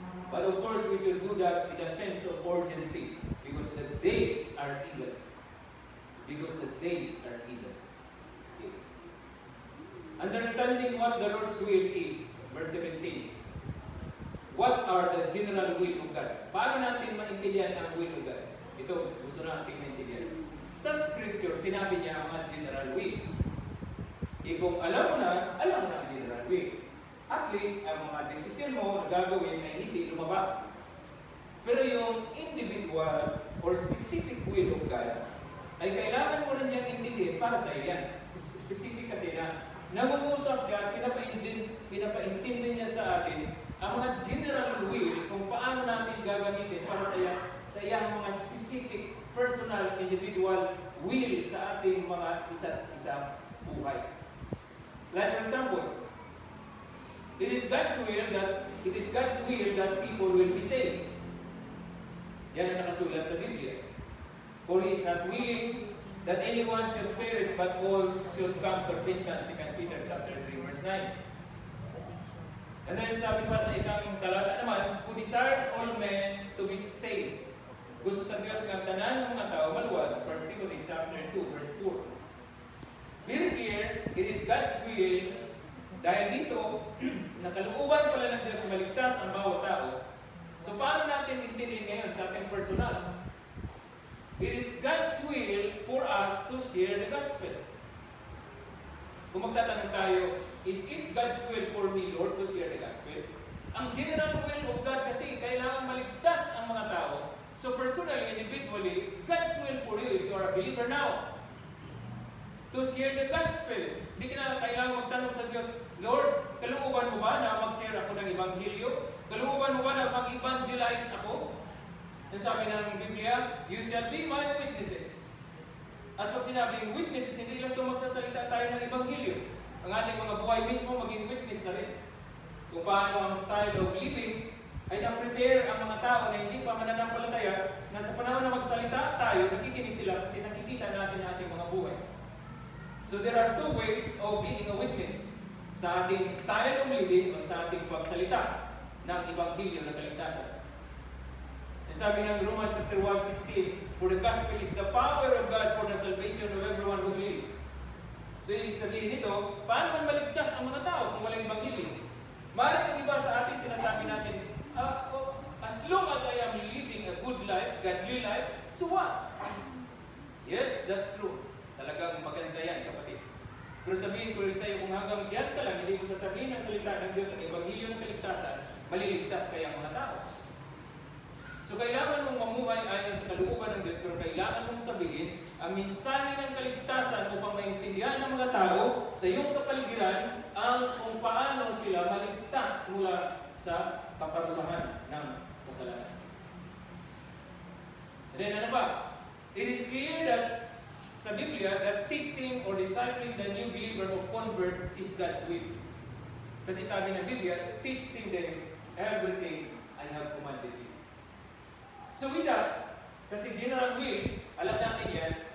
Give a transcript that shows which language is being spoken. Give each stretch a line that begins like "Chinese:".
English: But of course, we should do that in a sense of urgency because the days are evil. Because the days are evil. Okay. Understanding what the Lord's will is, verse 17. What are the general will of God?
Filipino: Paano natin maintindihan ang will of God? Ito, gusto natin maintindihan. Sa Scripture, sinabi niya ang mga general will. Kung alam mo na ang general will. At least, ang mga desisyon mo na gagawin ay hindi lumaba. Pero yung individual or specific will of God, ay kailangan mo rin niyang intindihin para sa iyan. Specific kasi na nangungusap siya, pinapaintindi niya sa atin ang mga general will kung paano natin gagamitin para sa iyang mga specific, personal, individual will sa ating mga isa buhay.
English: Like for example, it is God's will that people will be saved.
Filipino: Yan ang nakasulat sa Biblia.
English: For He is not willing that anyone should perish, but all should come to repentance. 2 Peter chapter 3, verse 9. And then
Filipino: sabi pa sa isang talata naman,
English: who desires all men to be saved.
Cebuano: Gusto sa Diyos ng tanan ng mga tao maluwas.
English: 1 Timothy chapter 2, verse 4. Very clear, it is God's will.
Filipino: Dahil dito, nakalooban pala ng Diyos na maligtas ang bawat tao. So paano natin intindihin ngayon sa ating personal?
English: It is God's will for us to share the gospel.
Filipino: Kung magtatanong tayo,
English: is it God's will for me, Lord, to share the gospel?
Filipino: Ang general will of God kasi kailangan maligtas ang mga tao.
English: So personally, individually, God's will for you, if you are a believer now, to share the gospel.
Filipino: Hindi ka na kailangan magtanong sa Diyos, Lord, kalooban mo ba na mag-share ako ng Ebanghelyo? Kalooban mo ba na mag-evangelize ako? Ang sabi ng Biblia,
English: you shall be my witnesses.
Filipino: At pag sinabing witnesses, hindi lang ito magsasalita tayo ng Ebanghelyo. Ang ating mga buhay mismo maging witness na rin. Kung paano ang style of living ay na-prepare ang mga tao na hindi pa mananampalataya na sa panahon na magsalita tayo, nakikinig sila kasi nakikita natin ang ating mga buhay.
English: So there are two ways of being a witness.
Filipino: Sa ating style of living at sa ating pagsalita ng Ebanghelyo na kaligtasan.
English: And sabi ng Romans chapter 1:16, for the gospel is the power of God for the salvation of everyone who believes.
Filipino: So ibig sabihin nito, paano man maligtas ang mga tao kung walang Ebanghelyo? Maaaring ang iba sa atin sinasabi natin,
English: as long as I am living a good life, godly life, so what? Yes, that's true.
Filipino: Talagang maganda yan, kapatid. Pero sabihin ko rin sa iyo, kung hanggang dyan ka lang, hindi mo sasabihin ang salita ng Diyos ang Ebanghelyo ng kaligtasan, maliligtas kaya ang mga tao. So kailangan mong mamuhay ayon sa kalooban ng Diyos, pero kailangan mong sabihin ang mensahe ng kaligtasan upang maintindihan ng mga tao sa iyong kapaligiran ang kung paano sila maligtas mula sa kaparusahan ng kasalanan. And then ano ba?
English: It is clear that
Filipino: sa Biblia
English: that teaching or discipling the new believer or convert is God's will.
Filipino: Kasi sabi ng Biblia,
English: teaching them everything I have commanded you.
Filipino: So with that, kasi general will, alam natin yan,